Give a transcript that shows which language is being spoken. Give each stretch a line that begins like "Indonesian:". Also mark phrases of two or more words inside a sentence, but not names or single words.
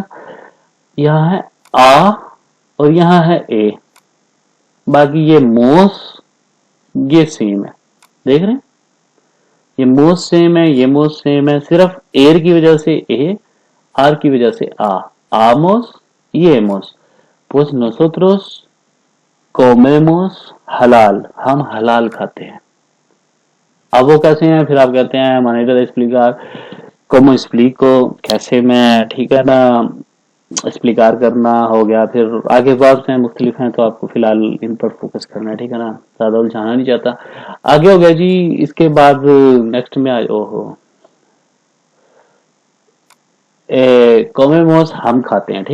Urdu: یہاں ہے آ اور یہاں ہے اے، باقی یہ موس، یہ سیم ہے. دیکھ رہے ہیں، یہ موس سیم ہے، یہ موس سیم ہے، صرف ایئر کی وجہ سے اے، آر کی وجہ سے آ، آموس، یہ ایموس.
Spanish: pues nosotros comemos हलाल,
Urdu: ہم حلال کھاتے ہیں. اب وہ کیسے ہیں، پھر آپ کہتے ہیں
Spanish: manejar explicar, como explico,
Urdu: کیسے میں، ٹھیک ہے نا، ایکسپلیکار کرنا ہو گیا. پھر آگے وربز ہیں مختلف ہیں، تو آپ کو فی الحال ان پر فوکس کرنا ہے. ٹھیک ہے نا، زیادہ الجھانا نہیں چاہتا۔ آگے ہو گیا جی، اس کے بعد نیکسٹ میں اوہو، کومیموس ہم کھاتے ہیں.